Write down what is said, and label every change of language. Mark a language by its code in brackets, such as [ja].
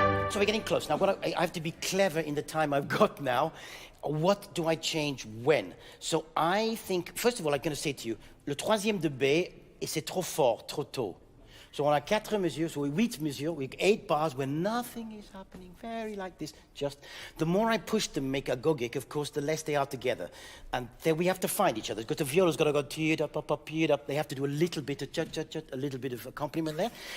[en] So we're getting close. Now, I have to be clever in the time I've got now. What do I change when? So I think, first of all, I'm going to say to you, [fr] le troisième de B, et c'est trop fort, trop tôt. [en] So [fr] on a 4 mesures, [en] so 8 mesures, with 8 bars where nothing is happening, very like this. Just the more I push them, make agogic, of course, the less they are together. And then we have to find each other, because the viola's got to go teed up, up, up, teed up. They have to do a little bit of a little bit of accompaniment there.